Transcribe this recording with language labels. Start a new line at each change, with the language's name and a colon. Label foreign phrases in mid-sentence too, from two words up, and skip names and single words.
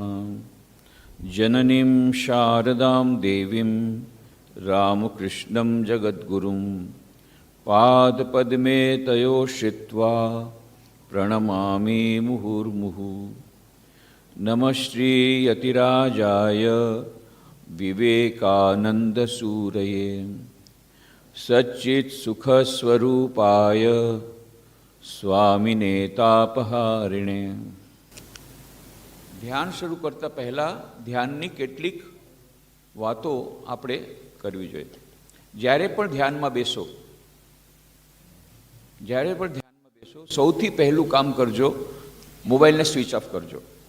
Sanskrit: जननीं शारदां देवीं रामकृष्णं जगद्गुरुं पादपद्मे तयोश्रित्वा प्रणमामि मुहुर्मुहुः। नमः श्रीयतिराजाय विवेकानन्दसूरये सच्चित्सुखस्वरूपाय स्वामिने तापहारिणे।
Gujarati: ધ્યાન શરૂ કરતાં પહેલાં ધ્યાનની કેટલીક વાતો આપણે કરવી જોઈએ। જ્યારે પણ ધ્યાનમાં બેસો સૌથી પહેલું કામ કરજો, મોબાઈલને સ્વિચ ઓફ કરજો।